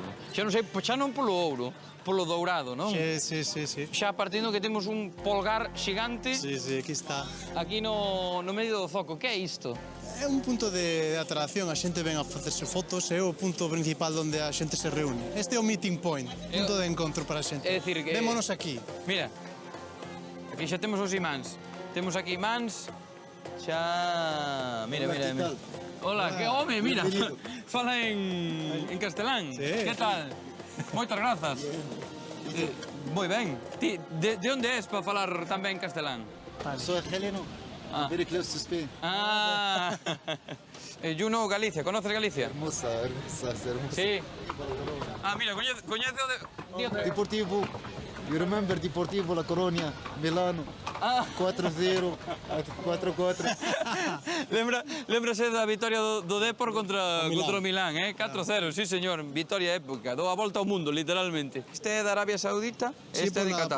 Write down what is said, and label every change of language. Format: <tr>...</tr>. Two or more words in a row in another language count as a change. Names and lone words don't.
<gl>Xa non sei, xa non polo ouro, polo dourado, non? Sí. Xa partindo que temos un polgar xigante. Sí, aquí está. Aquí no medio do zoco. Que é isto? É un punto de atracción, a xente ven a facerse fotos, é o punto principal onde a xente se reúne. Este é o</gl> <en>meeting point,</en> <gl>punto de encontro para a xente. É dicir que... Vémonos aquí. Mira, aquí xa temos os imáns. Temos aquí imáns, xa... Mira. Hola, que home, mira. Fala en castelán. Sí. Que tal? Moitas grazas. Moi ben. Ti, de onde és para falar tamén castelán?</gl> <es>Soy argelino.</es> <en>Very close to Spain. Ah, you know Galicia,</en> <es>conoces Galicia? Hermosa.</es> <gl>Sí. Ah, mira, coñece o de... Deportivo.</gl> <en>You remember Deportivo, La Coruña, Milano. 4-0, 4-4.</en> <gl>Lémbrase da vitoria do Depor contra o Milán, 4-0, sí señor, vitoria épica, dou a volta ao mundo, literalmente. Este é da Arabia Saudita, este é de Qatar.</gl>